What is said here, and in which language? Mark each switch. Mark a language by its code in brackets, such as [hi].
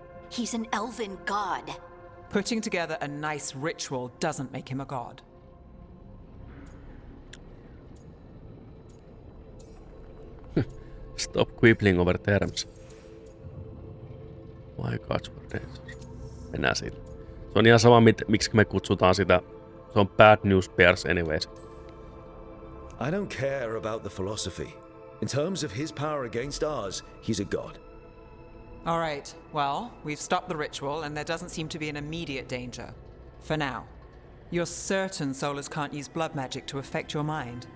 [en] He's an elven god. Putting together a nice ritual doesn't make him a god. Stop quibbling over terms. My gods were dangerous. [fi] Mennään sillä. Se on ihan sama, miksi me kutsutaan sitä. Se on [en] bad news bears anyways. I don't care about the philosophy. In terms of his power against ours, he's a god. All right, well, we've stopped the ritual and there doesn't seem to be an immediate danger. For now. You're certain Solus can't use blood magic to affect your mind?